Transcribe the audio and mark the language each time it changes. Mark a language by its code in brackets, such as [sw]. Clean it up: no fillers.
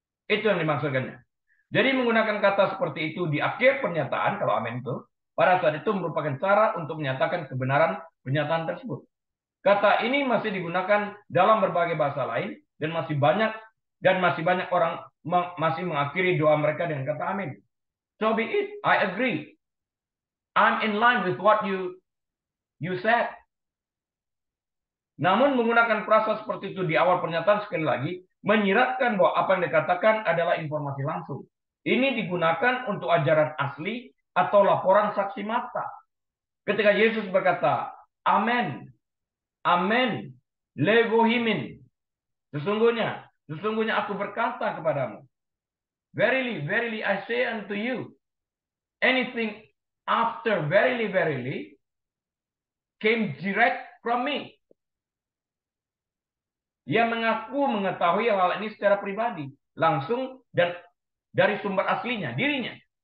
[id] Itu yang dimaksudkannya. Jadi menggunakan kata seperti itu di akhir pernyataan, kalau amin itu, pada saat itu merupakan cara untuk menyatakan kebenaran pernyataan tersebut. Kata ini masih digunakan dalam berbagai bahasa lain dan masih banyak orang masih mengakhiri doa mereka dengan kata amin. [en] So be it, I agree. I'm in line with what you said. [id] Namun menggunakan frasa seperti itu di awal pernyataan sekali lagi menyiratkan bahwa apa yang dikatakan adalah informasi langsung. Ini digunakan untuk ajaran asli atau laporan saksi mata. Ketika Yesus berkata, amen, amen, legohimin. Sesungguhnya aku berkata kepadamu. [en] Verily, verily, I say unto you, anything after verily, verily, came direct from me. [id] Ia mengaku mengetahui hal ini secara pribadi, langsung dan dari sumber aslinya, dirinya.